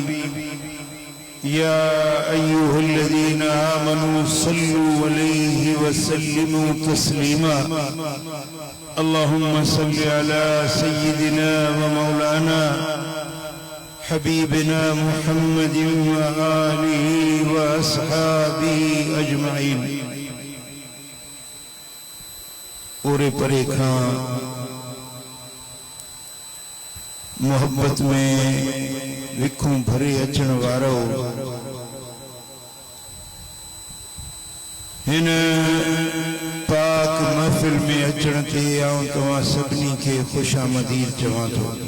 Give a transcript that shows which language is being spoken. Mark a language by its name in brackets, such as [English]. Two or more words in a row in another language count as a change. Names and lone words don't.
[Arabic] يا أيها الذين آمنوا صلوا عليه وسلموا تسليما اللهم صل على سيدنا ومولانا حبيبنا محمد وآله وأصحابه أجمعين [Sindhi] ओरे परे खां मोहब्बत में विखूं भरे अचण वारो हिन पाक महफिल में अचण ते आऊं तव्हां सभिनी खे खुशामदीद चवां थो।